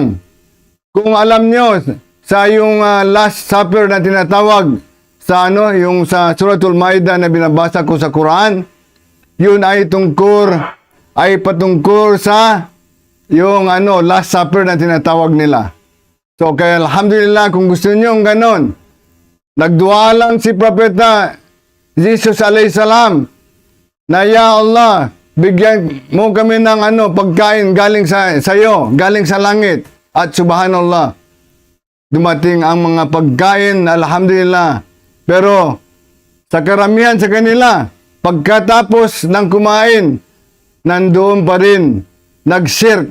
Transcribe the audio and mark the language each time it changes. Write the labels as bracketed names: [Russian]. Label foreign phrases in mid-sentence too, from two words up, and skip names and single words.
[Filipino] Kung alam nyo, sa yung Last Supper na tinatawag sa yung sa Suratul Ma'idah na binabasa ko sa Quran, yun ay patungkol sa yung Last Supper na tinatawag nila. So kaya alhamdulillah, kung gusto nyo ganon, nagdua lang si Propeta Jesus [Arabic] عليه السلام [Filipino] na, [Arabic] يا الله, [Filipino] bigyan mo kami ng pagkain galing sa iyo, galing sa langit. At subhanallah, dumating ang mga pagkain, alhamdulillah. Pero sa karamihan sa kanila, pagkatapos ng kumain, nandoon pa rin, nag-shirk.